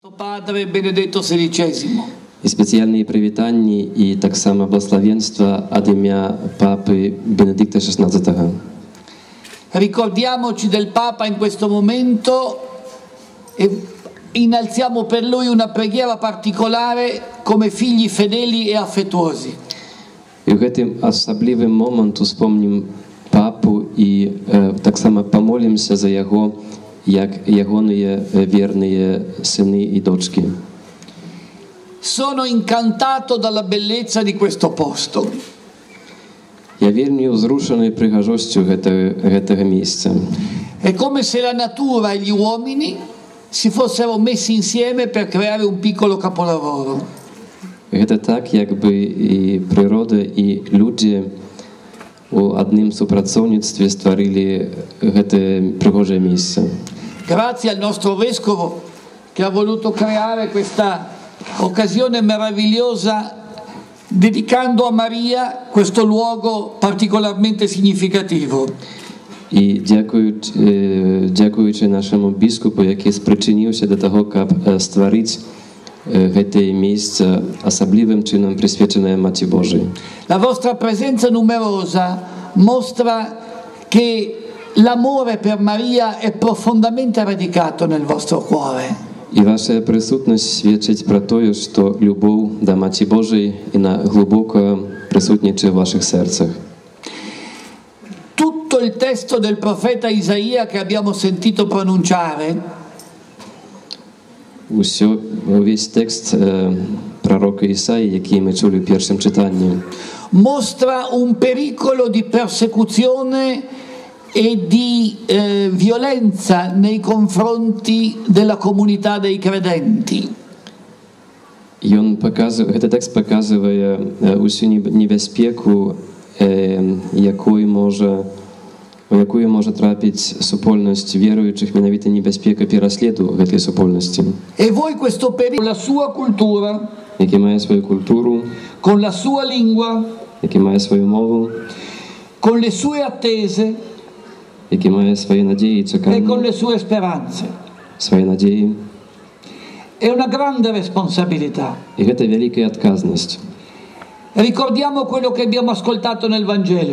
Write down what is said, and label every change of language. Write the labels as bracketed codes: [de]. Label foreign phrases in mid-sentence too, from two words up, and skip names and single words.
[it] Padre Benedetto XVI. [uk] І спеціальні привітання і так само благословенства від ім'я Папи Бенедикта XVI. [it] Ricordiamoci del Papa in questo momento e innalziamo per lui una preghiera particolare come figli fedeli e affettuosi. [uk] І в цей особливий момент успомним Папу і так само помолимося за його, як його вірні сини і дочки. [it] Sono incantato dalla bellezza di questo posto. [uk] Я вельми зрушений пригожостю цього місця. [it] È come se la natura e gli uomini si fossero messi insieme per creare un piccolo capolavoro. [uk] Це так, якби і природа, і люди у одним співпрацівництві створили це пригоже місце. [it] Grazie al nostro vescovo che ha voluto creare questa occasione meravigliosa dedicando a Maria questo luogo particolarmente significativo. [uk] І дякуючи нашому біскупу, який спричинився до того, щоб створити це місце особливим чином присвячене Матері Божій. [it] La vostra presenza numerosa mostra che l'amore per Maria è profondamente radicato nel vostro cuore. [uk] І ваша присутність свідчить про те, що любов до Матері Божої глибоко присутнічає в ваших серцях. [it] Tutto il testo del profeta Isaia che abbiamo sentito pronunciare [uk] Увесь текст пророка Ісаї, який ми чули в першому читанні, [it] mostra un pericolo di persecuzione e di violenza nei confronti della comunità dei credenti. [uk] Цей текст показує усю небезпеку, якою може трапити супольність віруючих, менавіта небезпека пересліду цієї супольності. [it] E voi questo pericolo, con la sua cultura, [uk] який має свою культуру, [it] con la sua lingua, [uk] який має свою мову, [it] con le sue attese [uk] який має свої надії і [it] e con [uk] чекання, [it] le sue speranze. [uk] свої надії. [it] È una grande responsabilità. [uk] І це велика відказність. [it] Ricordiamo quello che abbiamo ascoltato nel Vangelo,